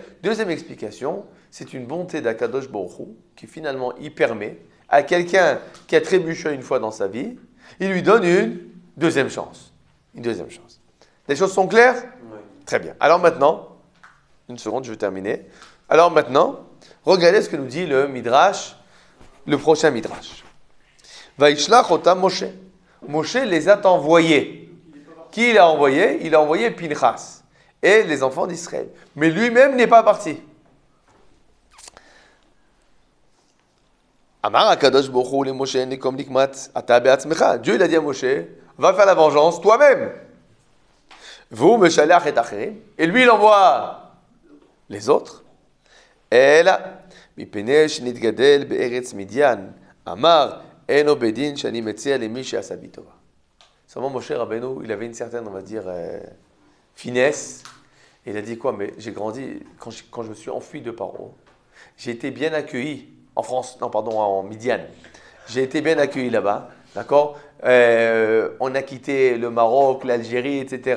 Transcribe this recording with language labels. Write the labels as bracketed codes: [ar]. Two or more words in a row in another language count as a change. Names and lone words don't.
[fr] Deuxième explication, c'est une bonté d' [he] הקדוש ברוך הוא [fr] qui finalement y permet à quelqu'un qui a trébuché une fois dans sa vie, il lui donne une deuxième chance. Une deuxième chance. Les choses sont claires? Oui. Très bien. Alors maintenant, une seconde, je vais terminer. Alors maintenant, regardez ce que nous dit le Midrash, le prochain Midrash. [he] וישלח אתם משה. [fr] Moshe les a envoyés. Qui il a envoyé? Il a envoyé Pinchas et les enfants d'Israël. Mais lui-même n'est pas parti. [he] אמר הקדוש ברוך הוא למשה נקום נקמת אתה בעצמך. [fr] Dieu il a dit à Moshe, va faire la vengeance toi-même. Vous me shalach et acherim. Et lui il envoie les autres. [he] אלא מפני שנתגדל בארץ מדין. אמר אינו בדין שאני מציע למי שעשה בי טובה. [fr] Seulement Moshe Rabbeinu, il avait une certaine, on va dire, finesse. Il a dit quoi? Mais j'ai grandi, quand je me suis enfui de Paro, j'ai été bien accueilli en France, non pardon, en Midian. J'ai été bien accueilli là-bas, d'accord? On a quitté le Maroc, l'Algérie, etc.